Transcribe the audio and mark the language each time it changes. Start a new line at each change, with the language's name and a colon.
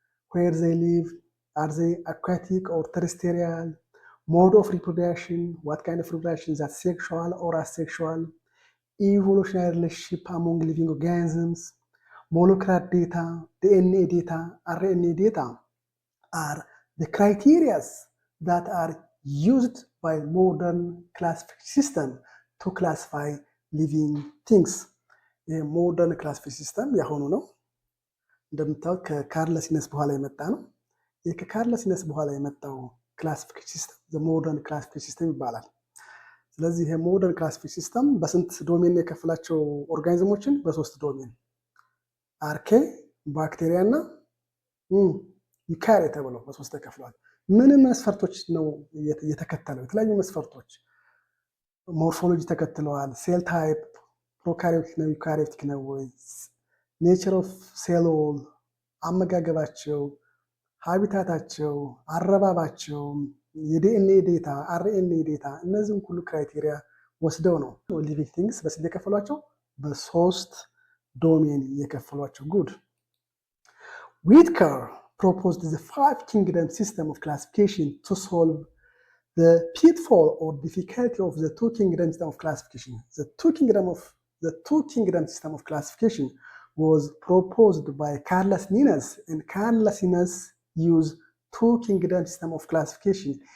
English: where they live, are they aquatic or terrestrial, mode of reproduction, what kind of reproduction, is that sexual or asexual, evolutionary relationship among living organisms, molecular data, DNA data, RNA data are the criteria that are used by modern classification system to classify living things.
Amharic: የሞደርን ክላሲፊኬሽን ሲስተም ያሆኑ ነው። እንደምታውቅ ከካርለስ ሊነስ በኋላ የመጣ ነው። ከካርለስ ሊነስ በኋላ የመጣው ክላሲፊኬሽን ሲስተም የሞደርን ክላሲፊኬሽን ሲስተም ይባላል። ስለዚህ የሞደርን ክላሲፊኬሽን ሲስተም በስንት ዶሜን የከፈላቸው ኦርጋኒዝሞችን? በሶስት ዶሜን፣ አርኬ፣ ባክቴሪያ እና ዩካሪያ ተብለው በሶስት ተከፍለዋል። ምንም መስፈርቶች ነው የተከተለው? የተለያዩ መስፈርቶች ሞርፎሎጂ ተከትለዋል። ሴል ታይፕ ፕሮካሪዮቲክ ነው ዩካሪዮቲክ ነው ወይ፣ ኔቸር ኦፍ ሴል ዎል፣ አመጋገባቸው፣ ሃቢታታቸው፣ አረባባቸው፣ የዲኤንኤ ዴታ፣ አርኤንኤ ዴታ፣ እነዚህም ሁሉ ክራይቴሪያ ወስደው ነው ሊቪንግ ቲንግስ በስንት የከፈሏቸው? በሶስት ዶሜን የከፈሏቸው።
English: ጉድ ዊትከር proposed the five kingdom system of classification to solve the pitfall or difficulty of the two kingdom system of classification. The two kingdom system of classification was proposed by Carlos Linnaeus, and Carlos Linnaeus used two kingdom system of classification.